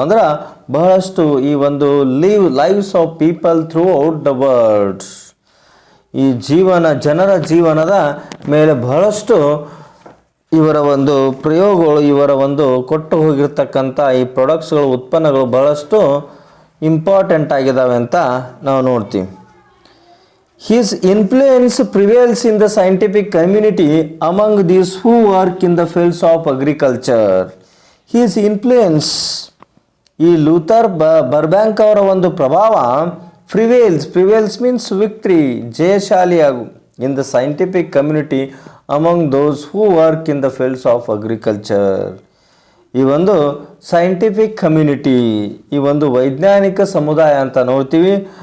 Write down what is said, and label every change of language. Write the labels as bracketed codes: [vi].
[kn] ಅಂದ್ರೆ ಬಹಳಷ್ಟು ಈ ಒಂದು [en] lives of people throughout the world, [kn] ಈ ಜನರ ಜೀವನದ ಮೇಲೆ ಬಹಳಷ್ಟು ಇವರ ಒಂದು ಪ್ರಯೋಗಗಳು, ಇವರ ಒಂದು ಕೊಟ್ಟು ಹೋಗಿರ್ತಕ್ಕಂಥ ಈ ಪ್ರಾಡಕ್ಟ್ಸ್ಗಳು, ಉತ್ಪನ್ನಗಳು ಬಹಳಷ್ಟು ಇಂಪಾರ್ಟೆಂಟ್ ಆಗಿದ್ದಾವೆ ಅಂತ ನಾವು ನೋಡ್ತೀವಿ. [en] His influence prevails in the scientific community among these who work in the fields of agriculture. His influence, [kn] ಈ ಲೂಥರ್ ಬರ್ಬ್ಯಾಂಕ್ ಅವರ ಒಂದು ಪ್ರಭಾವ [en] prevails means victory, [kn] ಜಯಶಾಲಿಯಾಗು, [en] In the scientific community among those who work in the fields of agriculture. [kn] ಈ ಒಂದು scientific community, ಈ ಒಂದು ವೈಜ್ಞಾನಿಕ ಸಮುದಾಯ ಅಂತ ನೋಡ್ತೀವಿ.